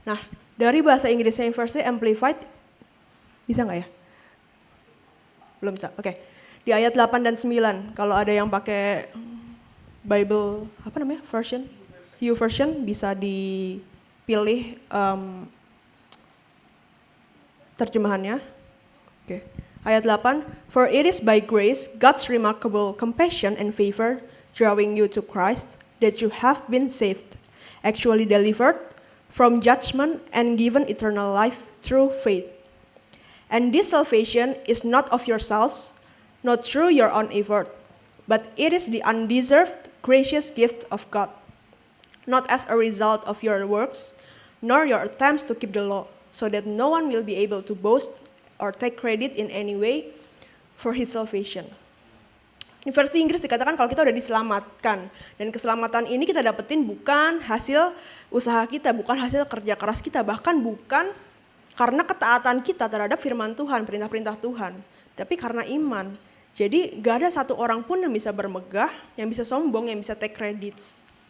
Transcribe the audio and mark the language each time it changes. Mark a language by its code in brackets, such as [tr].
[id] Nah, dari bahasa Inggrisnya yang versi Amplified, bisa nggak ya? Belum bisa, oke. Di ayat 8 dan 9, kalau ada yang pakai Bible, apa namanya, version? YouVersion, bisa dipilih terjemahannya. Oke. [en] Ayat 8, for it is by grace, God's remarkable compassion and favor, drawing you to Christ, that you have been saved, actually delivered from judgment and given eternal life through faith. And this salvation is not of yourselves, not through your own effort, but it is the undeserved, gracious gift of God, not as a result of your works, nor your attempts to keep the law, so that no one will be able to boast or take credit in any way for his salvation. [id] Di versi Inggris dikatakan kalau kita udah diselamatkan. Dan keselamatan ini kita dapetin bukan hasil usaha kita, bukan hasil kerja keras kita, bahkan bukan karena ketaatan kita terhadap firman Tuhan, perintah-perintah Tuhan. Tapi karena iman. Jadi gak ada satu orang pun yang bisa bermegah, yang bisa sombong, yang bisa [en] take credits.